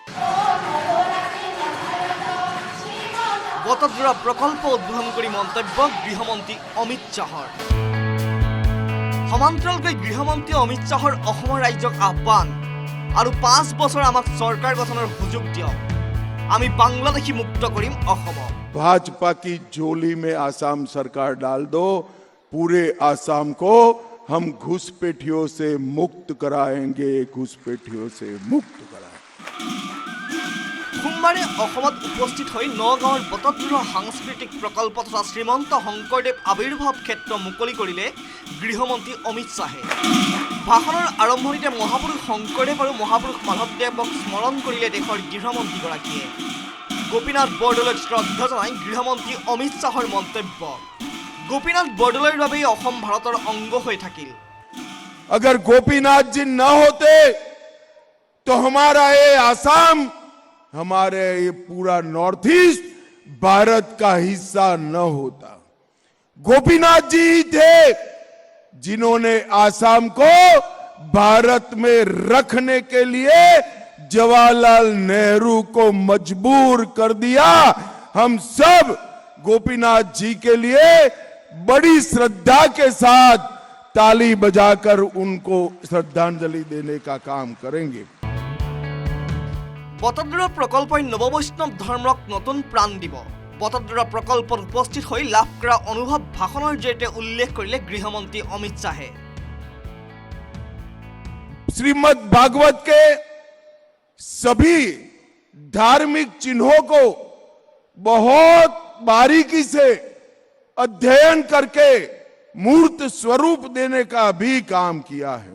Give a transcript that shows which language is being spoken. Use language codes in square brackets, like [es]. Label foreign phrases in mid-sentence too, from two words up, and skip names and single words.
[as] বটদ্ৰ প্ৰকল্প উদ্বোধন কৰি মন্তব্য গৃহমন্ত্ৰী অমিত শ্বাহৰ। সমান্তৰালকৈ গৃহমন্ত্ৰী অমিত শ্বাহৰ অসমৰ ৰাজ্যক আহ্বান আৰু 5 বছৰ আমাক চৰকাৰ গঠনৰ সুযোগ দিয়ক, আমি বাংলাদেশী মুক্ত কৰিম অসমক। [hi] भाजपा की झोली में आसाम सरकार डाल दो, पूरे आसाम को हम घुसपैठियों से मुक्त कराएंगे, घुसपैठियों से मुक्त कराएंगे। [as] সোমবাৰে অসমত উপস্থিত হৈ নগাঁৱৰ বটদ্ৰ সাংস্কৃতিক প্ৰকল্প তথা শ্ৰীমন্ত শংকৰদেৱ আবিৰ্ভাৱ ক্ষেত্ৰ মুকলি কৰিলে গৃহমন্ত্ৰী অমিত শ্বাহে। ভাষণৰ আৰম্ভণিতে মহাপুৰুষ শংকৰদেৱ আৰু মহাপুৰুষ মাধৱদেৱক স্মৰণ কৰিলে দেশৰ গৃহমন্ত্ৰীগৰাকীয়ে। গোপীনাথ বৰদলৈক শ্ৰদ্ধা জনাই গৃহমন্ত্ৰী অমিত শ্বাহৰ মন্তব্য। গোপীনাথ বৰদলৈৰ বাবেই অসম ভাৰতৰ অংগ হৈ থাকিল। [hi] अगर गोपीनाथ जी न होते तो हमारा ये आसाम, हमारे ये पूरा नॉर्थ ईस्ट भारत का हिस्सा न होता। गोपीनाथ जी ही थे जिन्होंने आसाम को भारत में रखने के लिए जवाहरलाल नेहरू को मजबूर कर दिया। हम सब गोपीनाथ जी के लिए बड़ी श्रद्धा के साथ ताली बजाकर उनको श्रद्धांजलि देने का काम करेंगे। [as] বটদ্ৰ প্ৰকল্পই নৱবৈষ্ণৱ ধৰ্মক নতুন প্ৰাণ দিব। বটদ্ৰ প্ৰকল্পত উপস্থিত হৈ লাভ কৰা অনুভৱ ভাষণৰ জৰিয়তে উল্লেখ কৰিলে গৃহমন্ত্ৰী অমিত শ্বাহে। [hi] श्रीमद् भागवत के सभी धार्मिक चिन्हों को बहुत बारीकी से अध्ययन करके मूर्त स्वरूप देने का भी काम किया है।